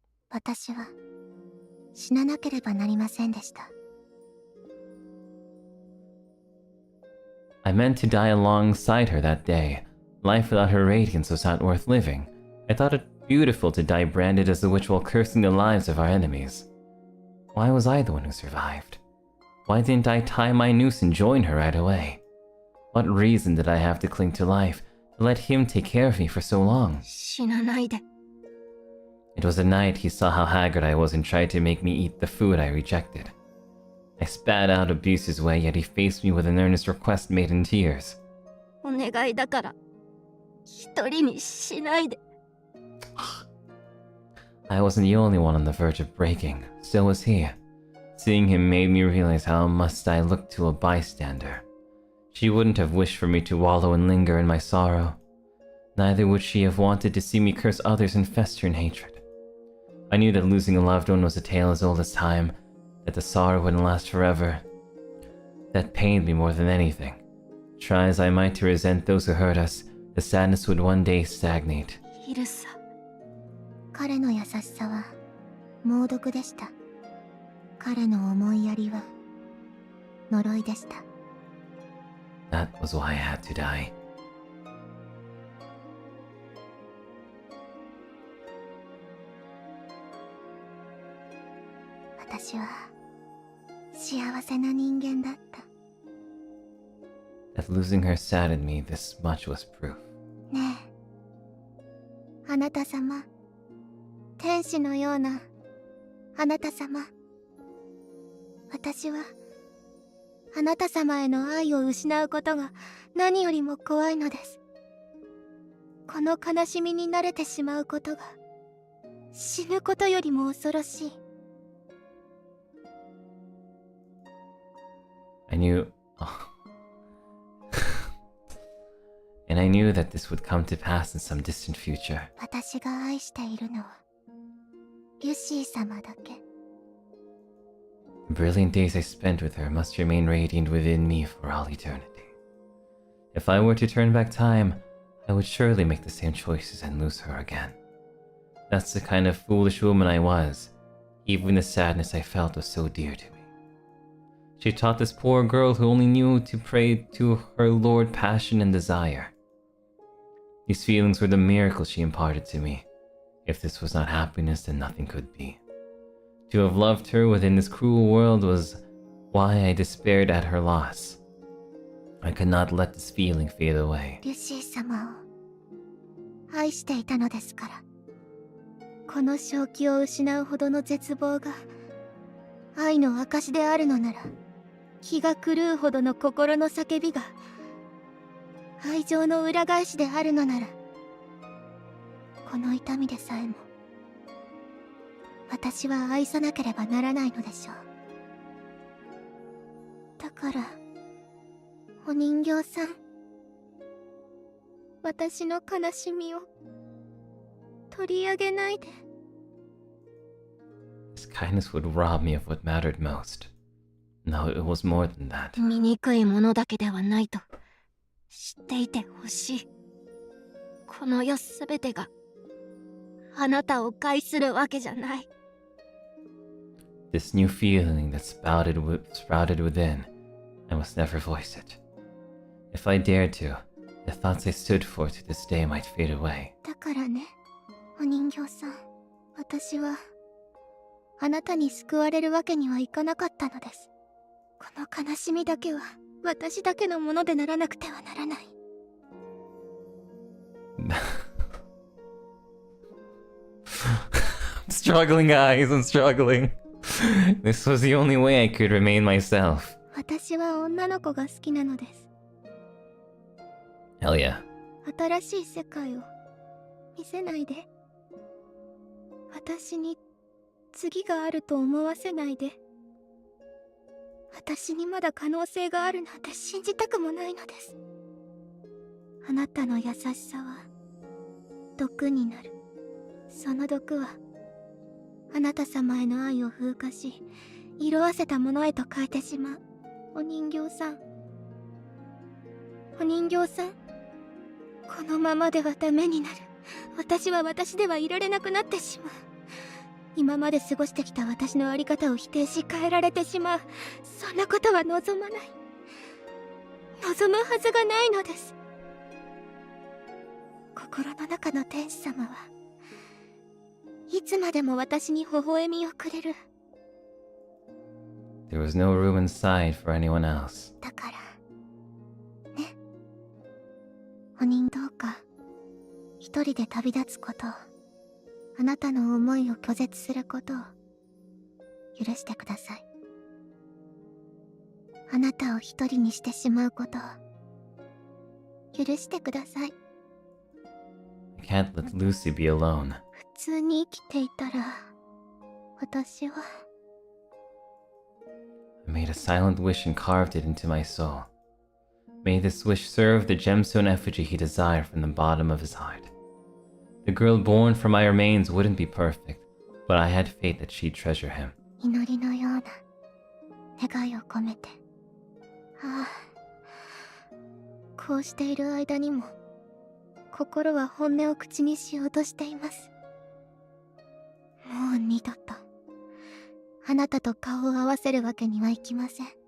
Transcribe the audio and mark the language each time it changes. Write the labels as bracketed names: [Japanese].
[Japanese] 私は死ななければなりませんでした。 [English] I meant to die alongside her that day. Life without her radiance was not worth living. I thought it beautiful to die branded as the witch while cursing the lives of our enemies. Why was I the one who survived? Why didn't I tie my noose and join her right away? What reason did I have to cling to life, to let him take care of me for so long? [Japanese] 死なないで。 [English] It was the night he saw how haggard I was and tried to make me eat the food I rejected. I spat out abuse his way, yet he faced me with an earnest request made in tears. [Japanese] お願いだから一人にしないで。 [English] I wasn't the only one on the verge of breaking, so was he. Seeing him made me realize how must I look to a bystander. She wouldn't have wished for me to wallow and linger in my sorrow. Neither would she have wanted to see me curse others and fester in hatred. I knew that losing a loved one was a tale as old as time, that the sorrow wouldn't last forever. That pained me more than anything. Try as I might to resent those who hurt us, the sadness would one day stagnate. [Japanese] イルサ。彼の優しさは猛毒でした。彼の思いやりは呪いでした。 [English] That was why I had to die. [Japanese] 私は幸せな人間だった。 [English] That losing her saddened me, this much was proof. [Japanese] ねえ、あなた様、天使のようなあなた様。私はあなた様への愛を失うことが何よりも怖いのです。この悲しみに慣れてしまうことが死ぬことよりも恐ろしい。 [English] I knew... And I knew that this would come to pass in some distant future. [Japanese] 私が愛しているのはリュシー様だけ。 [English] The brilliant days I spent with her must remain radiant within me for all eternity. If I were to turn back time, I would surely make the same choices and lose her again. That's the kind of foolish woman I was. Even the sadness I felt was so dear to me. She taught this poor girl who only knew to pray to her Lord passion and desire. These feelings were the miracle she imparted to me. If this was not happiness, then nothing could be. To have loved her within this cruel world was why I despaired at her loss. I could not let this feeling fade away. [Japanese] リュシー様を愛していたのですから。この正気を失うほどの絶望が愛の証であるのなら、気が狂うほどの心の叫びが愛情の裏返しであるのなら、この痛みでさえも私は愛さなければならないのでしょう。だからお人形さん、私の悲しみを取り上げないで。 [English] His kindness would rob me of what mattered most. No, it was more than that. [Japanese] 醜いものだけではないと知っていてほしい。この世すべてがあなたを害するわけじゃない。 [English] This new feeling that sprouted within, I must never voice it. If I dared to, the thoughts I stood for to this day might fade away. [Japanese] だからね、お人形さん、私はあなたに救われるわけにはいかなかったのです。この悲しみだけは私だけのものでならなくてはならない。 [English] I'm struggling, guys. I'm struggling. This was the only way I could remain myself. [Japanese] 私は女の子が好きなのです。 [English] Hell yeah. [Japanese] 新しい世界を見せないで。私に次があると思わせないで。私にまだ可能性があるなんて信じたくもないのです。あなたの優しさは毒になる。その毒はあなた様への愛を風化し、色あせたものへと変えてしまう。お人形さん、お人形さん、このままではダメになる。私は私ではいられなくなってしまう。今まで過ごしてきた私のあり方を否定し変えられてしまう。そんなことは望まない。望むはずがないのです。心の中の天使様はいつまでも私に微笑みをくれる。 [English] There was no room inside for anyone else. [Japanese] だからね、お人どうか一人で旅立つことを、あなたの思いを拒絶することを許してください。あなたを一人にしてしまうことを許してください。 [English] I can't let Lucy be alone. [Japanese] 普通に生きていたら、私は [English] I made a silent wish and carved it into my soul. May this wish serve the gemstone effigy he desired from the bottom of his heart. The girl born from my remains wouldn't be perfect, but I had faith that she'd treasure him. [Japanese] 祈りのような願いを込めて。ああ、こうしている間にも心は本音を口にしようとしています。もう二度とあなたと顔を合わせるわけにはいきません。